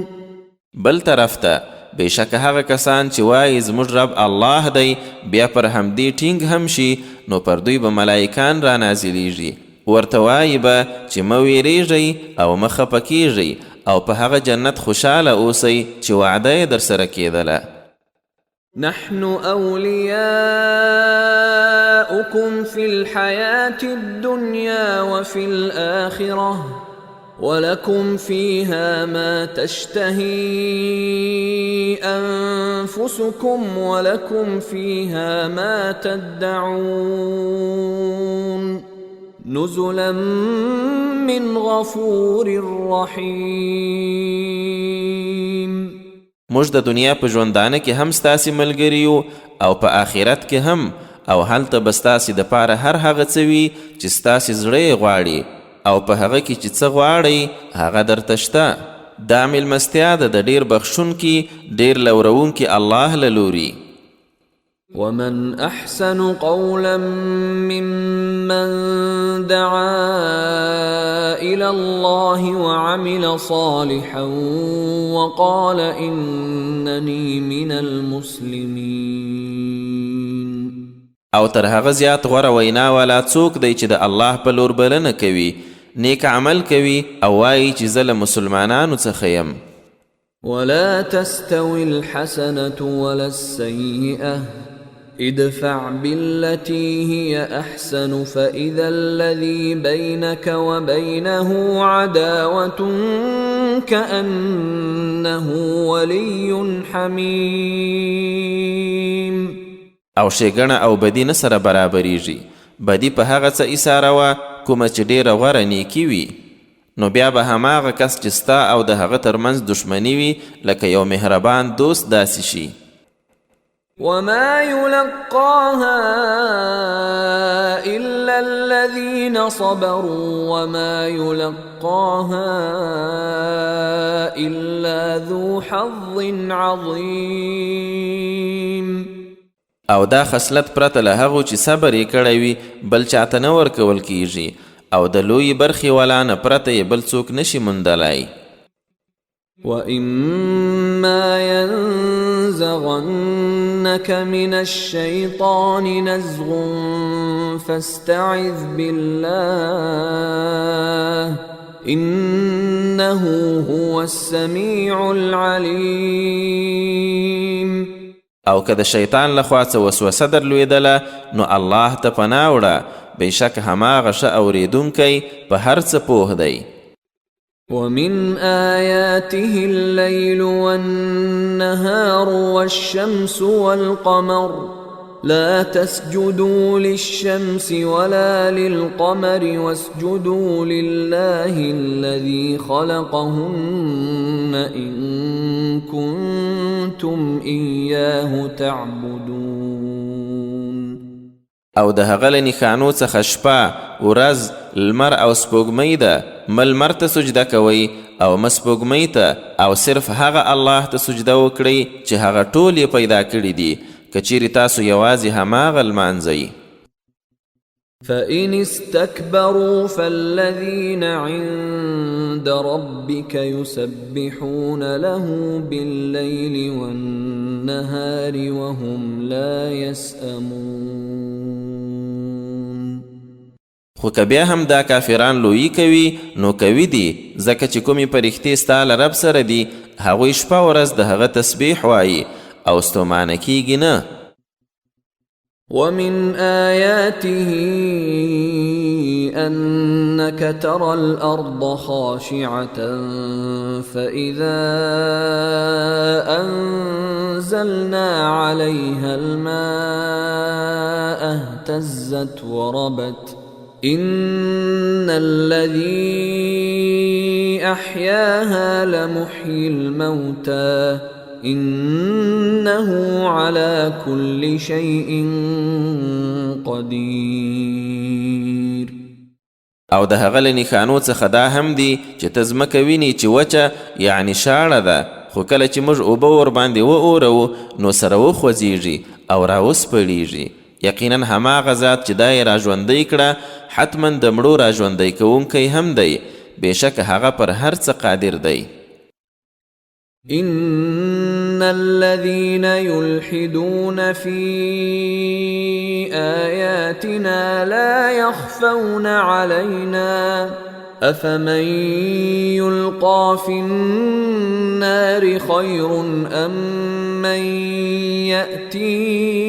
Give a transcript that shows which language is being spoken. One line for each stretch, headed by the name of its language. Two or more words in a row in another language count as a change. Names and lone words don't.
Pashto: بل طرف ته بېشکه هغه کسان چې وایي زموږ رب الله دی بیا پر همدې ټینګ هم شي نو پر دوی به ملایکان را نازلیږي ورته وایي به چې مه ویریږئ او مه خفه کیږئ او په هغه جنت خوشحاله اوسئ چې وعده یې در سره کېدله.
Arabic: نحن أولياؤكم في الحياة الدنيا وفي الآخرة ولكم فيها ما تشتهي أنفسكم ولكم فيها ما تدعون نزلا من غفور رحيم.
Pashto: موږ د دنیا په ژوندانه کې هم ستاسې ملګري یو او په آخرت کې هم او هلته به ستاسې دپاره هر هغه څه وي چې ستاسې زړه یې غواړي او په هغه کې چې څه غواړئ هغه درته شته. دا مېلمستیا ده د ډېر بخښونکي ډېر لورونکي الله له لوري.
Arabic: ومن أحسن قولا ممن دعا إلى الله وعمل صالحا وقال إنني من المسلمين.
Pashto: او تر هغه زیات غوره وینا والا څوک دی چې د الله په لور بلنه کوي نیک عمل کوي او وایي چې زه له مسلمانانو څخه یم.
Arabic: ولا تستوي الحسنة ولا السيئة ادفع بالتي هي أحسن فإذا الذي بينك وبينه عداوة كأنه ولي حميم.
Pashto: او ښېګڼه او بدي نه سره برابریږي. بدي په هغه څه ایساره وه کومه چې ډېره غوره نیکي وي نو بیا به هماغه کس چې ستا او د هغه ترمنځ دښمني وي لکه یو مهربان دوست داسې شي.
Arabic: وما يلقاها إلا الذين صبروا وما يلقاها إلا ذو حظ عظيم.
Pashto: او دا خصلت پرته له هغو چې صبر یې کړی وي بل چاته نه ورکول کیږي او د لویې برخې والا نه پرته یې بل څوک نشي موندلی.
Arabic: وَإِمَّا يَنزَغَنَّكَ مِنَ الشَّيْطَانِ نَزْغٌ فَاسْتَعِذْ بِاللَّهِ إِنَّهُ هُوَ السَّمِيعُ الْعَلِيمُ.
Pashto: او که د شیطان لخوا څه وسوسه درلوېدله نو الله ته پناه وړه بېشک هماغه ښه اورېدونکی په هر څه پوه دی.
Arabic: ومن آياته الليل والنهار والشمس والقمر لا تسجدوا للشمس ولا للقمر واسجدوا لله الذي خلقهن إن كنتم إياه تعبدون.
Pashto: او د هغه له نښانو څخه شپه ورځ لمر او سپوږمۍ ده مه لمر ته سجده کوئ او مه سپوږمۍ ته او صرف هغه الله ته سجده وکړئ چې هغه ټول یې پیدا کړي دي که چیرې تاسو یوازې هماغه لمانځئ.
Arabic: فإن استكبروا فالذين عند ربك يسبحون له بالليل والنهار وهم لا يسأمون.
Pashto: خو که بیا هم دا کافران لویی کوي نو کوي دي ځکه چې کومې پرښتې ستا له رب سره دي هغوی شپه ورځ د هغه تسبیح وایي او ستومانه کیږي نه.
Arabic: ومن آياته أنك ترى الأرض خاشعة فإذا أنزلنا عليها الماء اهتزت وربت إن الذي أحياها لمحيي الموتى إنه على كل شيء قدير.
Pashto: او د هغه له نښانو څخه دا هم دي چې ته ځمکه ویني چې وچه یعنی شاړه ده خو کله چې موږ اوبه ورباندې واورو نو سره وخوځېږي او راوسپړیږي. یقینا هماغه ذات چې دا یې راژوندی کړه حتما د مړو راژوندی کوونکی هم دی. بېشکه هغه پر هر څه قادر دی.
Arabic: إن الذين يلحدون في آياتنا لا يخفون علينا أفمن يلقى في النار خير أم من يأتي